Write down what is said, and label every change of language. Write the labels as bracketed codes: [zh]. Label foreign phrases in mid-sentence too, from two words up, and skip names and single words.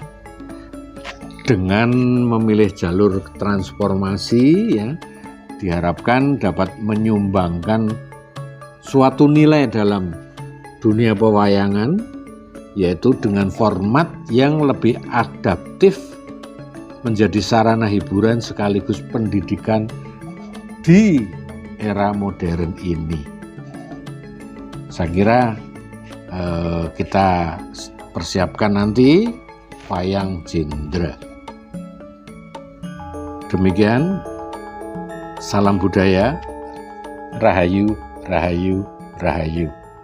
[id] Dengan memilih jalur transformasi ya, diharapkan dapat menyumbangkan suatu nilai dalam dunia pewayangan, yaitu dengan format yang lebih adaptif menjadi sarana hiburan sekaligus pendidikan di era modern ini. Saya kira kita persiapkan nanti wayang Jendra. Demikian, salam budaya, rahayu, rahayu, rahayu.